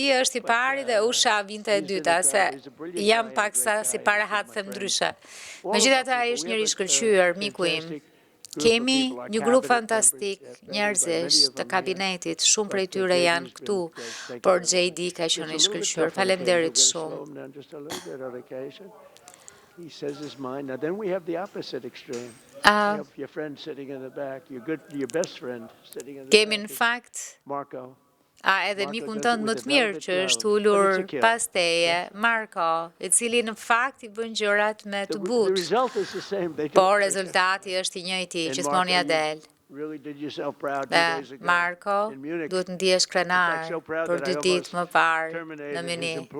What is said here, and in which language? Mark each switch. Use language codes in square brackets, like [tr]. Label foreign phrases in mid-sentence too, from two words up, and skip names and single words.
[sq] është i pari dhe Usha vinte e dyta, se jam paksa si parahat them ndryshe. Megjithatë ai është njëri i shkëlqyer, miku im. Kemi një grup fantastik njerëzish të kabinetit, shumë prej tyre janë këtu, por J.D. ka qenë i shkëlqyer. Faleminderit shumë. [en] He says his mind. Now then we have the opposite extreme. You have your friend sitting in the back, your best friend sitting in the back. [sq] Kemi në fakt Marco. Edhe mikun tënd më të mirë që është ulur pas teje, Marko, i cili në fakt i bën gjërat me të butë. Por rezultati është i njëjti, gjithmonë ja del. Marko, duhet ndihesh krenar për 2 ditë më parë në Münih.